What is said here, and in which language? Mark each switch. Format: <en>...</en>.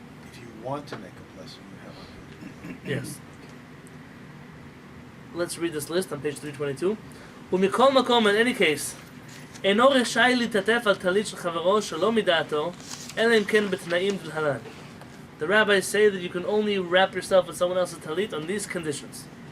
<en>If you want to make a blessing, you have on. Yes. Let's read this list on page 322.</en> <he>ומכל מקום,</he> <en>in any case,</en> <he>אינו רשאי להתעטף על טלית של חברו שלא מדעתו, אלא אם כן בתנאים כלהלן.</he> <en>The rabbis say that you can only wrap yourself in someone else's talit on these conditions.</en>